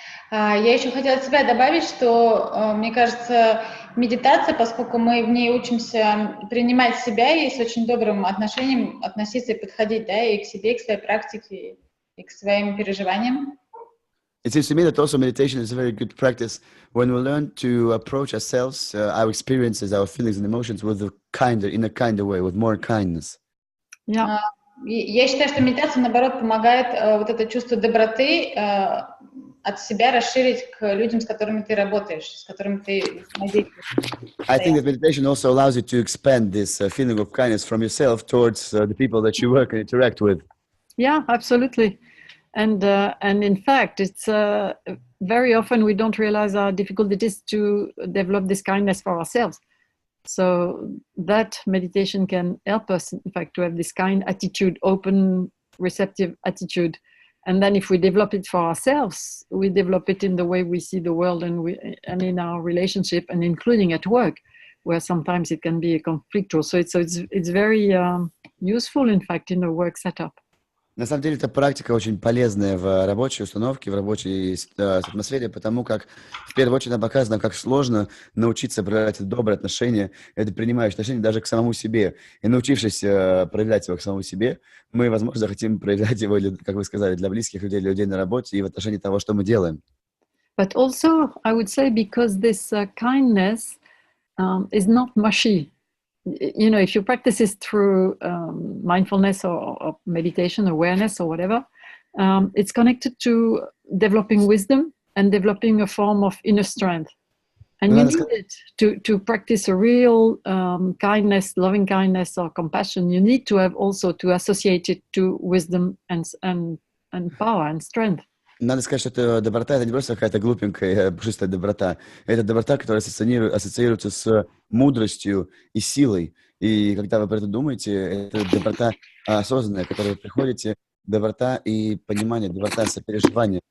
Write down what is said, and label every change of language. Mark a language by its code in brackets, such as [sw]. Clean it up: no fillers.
[ru] Я еще хотела от себя добавить, что, мне кажется, медитация, поскольку мы в ней учимся принимать себя и с очень добрым отношением относиться и подходить, да, и к себе, и к своей практике, и к своим переживаниям. [en] It seems to me that also meditation is a very good practice when we learn to approach ourselves, our experiences, our feelings and emotions in a kinder way, with more kindness. Yeah. [ru] Я считаю, что медитация, наоборот, помогает вот это чувство доброты от себя расширить к людям, с которыми ты работаешь, с которыми ты взаимодействуешь. [en] I think that meditation also allows you to expand this feeling of kindness from yourself towards the people that you work and interact with. Yeah, absolutely. And in fact, it's very often we don't realize how difficult it is to develop this kindness for ourselves. So that meditation can help us, in fact, to have this kind attitude, open, receptive attitude. And then if we develop it for ourselves, we develop it in the way we see the world and in our relationship, and including at work, where sometimes it can be conflictual. So it's very useful, in fact, in the work setup. [ru] На самом деле, эта практика очень полезная в рабочей установке, в рабочей атмосфере, потому как, в первую очередь, она показана, как сложно научиться проявлять доброе отношение, это принимающее отношение даже к самому себе. И научившись проявлять его к самому себе, мы, возможно, захотим проявлять его, как вы сказали, для близких людей, людей на работе и в отношении того, что мы делаем. [en] But also, I would say, because this kindness is not mushy. If you practice this through mindfulness or meditation, awareness or whatever, it's connected to developing wisdom and developing a form of inner strength. And you need it to practice a real kindness, loving kindness or compassion. You need to have also to associate it to wisdom and power and strength. [ru] Надо сказать, что эта доброта — это не просто какая-то глупенькая, пушистая доброта. Это доброта, которая ассоциируется с мудростью и силой. И когда вы про это думаете, это доброта осознанная, к которой вы приходите, доброта и понимание, доброта сопереживания.